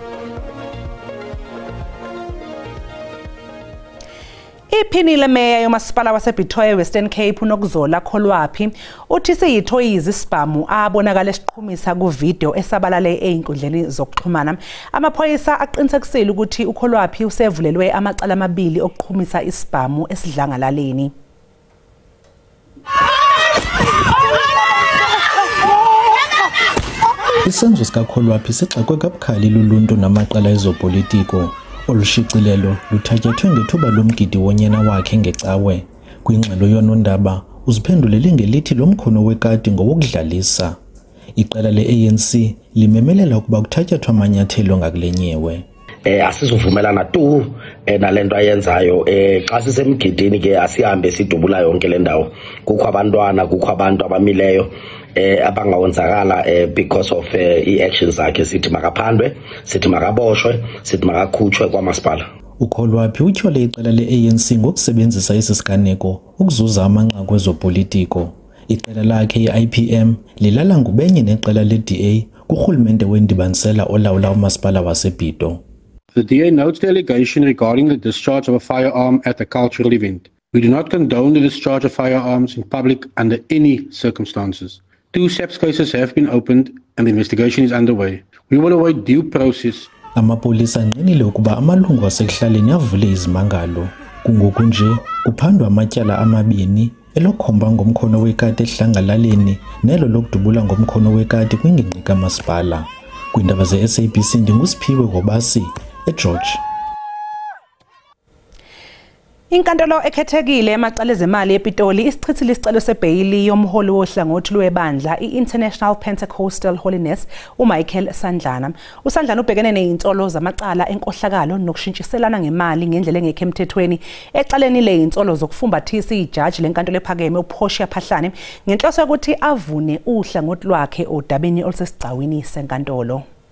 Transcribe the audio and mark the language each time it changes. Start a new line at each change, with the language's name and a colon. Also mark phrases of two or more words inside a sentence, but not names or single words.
Xhosa: Iphini lemeya yomasipala waseBitoya Western Cape uNokuzolo Kholwaphi uthi siyithoyizi isibhamu abonakala esiqhumisa kuvideo esabalale einkundleni zokuxhumana. Amaphoyisa aqinisekisile ukuthi uKholwaphi usevulelwe amacala amabili okuqhumisa isibhamu esidlangalaleni. Isenzo sikaKholwaphi sixakwe kabukhali luluntu namaqala ezopolitiko. Olushicilelo luthathethwe ngethuba lomgidi wonyana wakhe ngecawe. Kwingxelo yonondaba uziphendulele ngelithi lo mkhono wekati ngowokudlalisa. Iqela le-ANC limemelela ukuba kuthatyathwa amanyathelo ngakulenyewe. Asizuvumelana tu nalento ayenzayo xa sisemgidini ke asihambe sidubula yonke le ndawo. Kukho abantwana, kukho abantu abamileyo abangawonzakala
English: because of
Xhosa: i-actions zakhe. Sithi makaphandwe, sithi makaboshwe, sithi makakhutshwe kwamasipala. uKholwaphi utyhole iqela le-ANC ngokusebenzisa esi siganeko ukuzuza amanqaku ezopolitiko. Iqela lakhe i-IPM lilala ngubenye neqela le-DA kurhulumente wendibanisela olawula umasipala waseBito.
English: The DA notes the allegation regarding the discharge of a firearm at a cultural event. We do not condone the discharge of firearms in public under any circumstances. 2 SAPS cases have been opened and the investigation is underway. We will await due process.
Xhosa: Amapolisa anqinile ukuba amalungu asekuhlaleni avule izimangalo. Kungoku nje kuphandwa amatyala amabini elokhomba ngomkhono wekati ehlangalaleni nelo lokudubula ngomkhono wekati kwingingqi kamasipala. Kwindaba ze-SABC ndingusiphiwe Gobasi eGeorge.
Zulu: Inkantolo ekhethekile emacala ezemali ePitoli isichithile isicelo sebhayili yomholi wohlangothi lwebandla i-International Pentecostal Holiness uMichael Sandlana. USandlana ubhekene nezinsolo zamacala enkohlakalo nokushintshiselana ngemali ngendlela engekho emthethweni ecaleni lezinsolo zokufumbathisa ijaji lenkantolo ephakeme uPortia Phahlane ngenhloso yokuthi avune uhlangothi lwakhe odabeni olusesigcawini senkantolo.